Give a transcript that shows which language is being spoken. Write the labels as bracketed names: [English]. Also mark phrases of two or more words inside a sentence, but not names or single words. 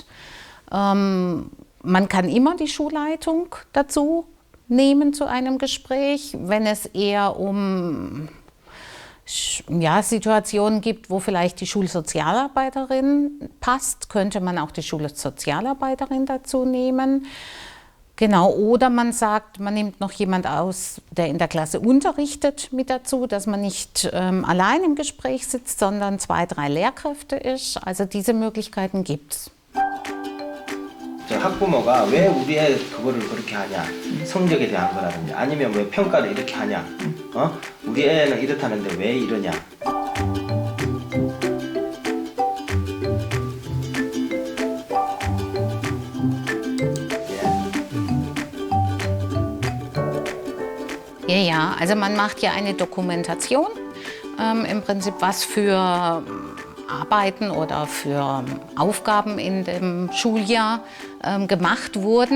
[German] Man kann immer die Schulleitung dazu nehmen zu einem Gespräch, wenn es eher um Situationen gibt, wo vielleicht die Schulsozialarbeiterin passt, könnte man auch die Schulsozialarbeiterin dazu nehmen. Genau, oder man sagt, man nimmt noch jemand aus, der in der Klasse unterrichtet, mit dazu, dass man nicht allein im Gespräch sitzt, sondern 2, 3 Lehrkräfte ist. Also diese Möglichkeiten gibt es. [Korean] 학부모가 왜 우리 애 그거를 그렇게 하냐, 성적에 대한 거라든지 아니면 왜 평가를 이렇게 하냐, 우리 애는 이렇다는데 왜 이러냐. [German] Ja, also man macht ja eine Dokumentation, im Prinzip was für Arbeiten oder für Aufgaben in dem Schuljahr gemacht wurden.